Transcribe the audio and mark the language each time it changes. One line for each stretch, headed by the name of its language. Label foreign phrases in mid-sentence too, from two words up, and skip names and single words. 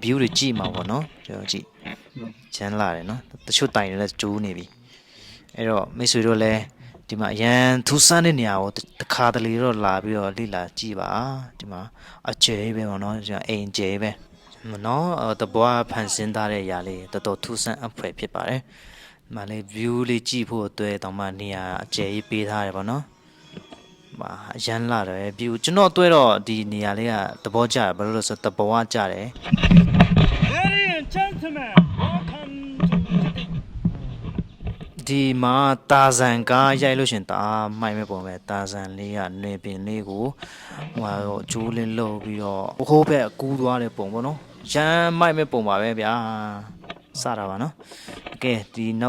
Burmese: view တွေကြည့်မှာပေါ့နော်ကျွန်တော်ကြည့်ချမ်းလာတယ်နော်တချို့တိုင်တွေလည်းကျိုးနေပြီအဲ့တော့မိတ်ဆွေတို့လည်းဒီမှာအရန်ထူးဆန်းတဲ့နေရာကိုတခါတလေတော့လာပြီးတော့လေ့လာကြည့်ပါဒီမှာအကျဲပဲပေါ့နော်ကျွန်တော်အိမ်ကျဲပဲနော်တဘွားဖန်ဆင်းထားတဲ့ຢာလေးတော်တော်ထူးဆန်းအဖွယ်ဖြစ်ပါတယ်ဒီမှာလေ view လေးကြည့်ဖို့အတွက်တောင်မှနေရာအကျဲကြီးပေးထားတယ်ပေါ့နော်အရန်လာတယ် view ကျွန်တော်တွေ့တော့ဒီနေရာလေးကသဘောကျတယ်ဘာလို့လဲဆိုတော့တဘွားကျတယ်
English: Ladies and gentlemen, welcome to
Burmese: ဒီမှာတာဇန်ကားရိုက်လို့ရှင်တာမှိုက်မဲ့ပုံပဲတာဇန်လေးကနေပင်လေးကိုဟိုတော့ဂျိုးလင်းလှုပ်ပြီးတော့ဟိုးဘက်ကူးသွားတဲ့ပုံပေါ့နော်ရမ်းမိုက်မဲ့ပုံပါပဲဗျာစတာပါနော်ကဲဒီနောက်